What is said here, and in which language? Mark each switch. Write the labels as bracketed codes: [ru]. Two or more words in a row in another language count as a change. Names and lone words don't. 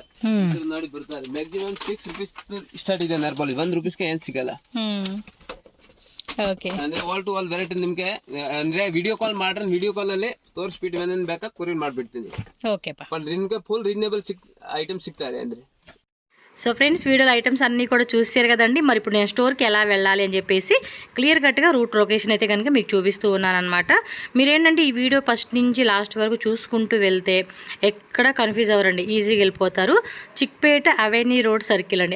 [kn] ನೋಡಿ ಬರ್ತಾರೆ. [en] maximum 6 rupees start [kn] ಇದೆ ನೇರ್ ಪಾಲಿಸ್. 1 ರೂಪೀಸ್ಗೆ ಏನ್ ಸಿಗಲ್ಲ. ಅಂದ್ರೆ [en] all to all variety [kn] ನಿಮ್ಗೆ ಅಂದ್ರೆ [en] video call [kn] ಮಾಡ್ರೆ [en] video call [kn] ಅಲ್ಲಿ ತೋರಿಸ್ಬಿಟ್ಟು ಏನೇನ್ ಬೇಕಾ ಕೊರಿಯರ್ ಮಾಡ್ಬಿಡ್ತೀನಿ. ನಿಮ್ಗೆ [en] full reasonable item [kn] ಸಿಗ್ತಾರೆ ಅಂದ್ರೆ. [te] సో ఫ్రెండ్స్, వీడియోలో ఐటమ్స్ అన్నీ కూడా చూసారు కదండి. మరి ఇప్పుడు నేను స్టోర్కి ఎలా వెళ్ళాలి అని చెప్పేసి క్లియర్ కట్గా [en] route location [te] అయితే కనుక మీకు చూపిస్తూ ఉన్నాను అనమాట. మీరేంటంటే ఈ వీడియో ఫస్ట్ నుంచి లాస్ట్ వరకు చూసుకుంటూ వెళ్తే ఎక్కడ కన్ఫ్యూజ్ అవ్వరండి, ఈజీగా వెళ్ళిపోతారు. చిక్పేట అవెన్యూ రోడ్ సర్కిల్ అండి.